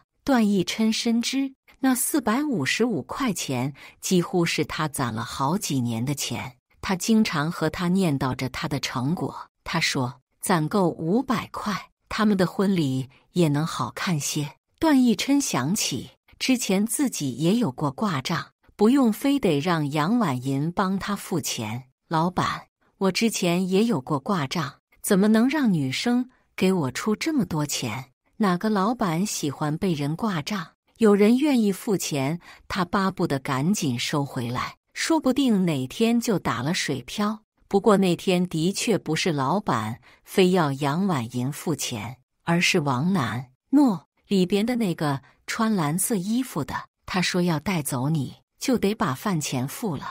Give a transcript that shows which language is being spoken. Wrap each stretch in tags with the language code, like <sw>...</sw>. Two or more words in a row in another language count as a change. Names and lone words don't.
<zh>段奕琛深知那455塊錢幾乎是他攢了好幾年的錢，他經常和他念叨着他的成果。他說攢夠500塊，他們的婚禮也能好看些。段奕琛想起之前自己也有過掛賬，不用非得讓楊婉銀幫他付錢。老闆，我之前也有過掛賬，怎麼能讓女生給我出這麼多錢？哪個老闆喜歡被人掛賬？有人願意付錢，他巴不得趕緊收回來，說不定哪天就打了水漂。不過那天的確不是老闆非要楊婉銀付錢，而是王楠諾裡邊的那個穿藍色衣服的，他說要帶走你，就得把飯錢付了。</zh>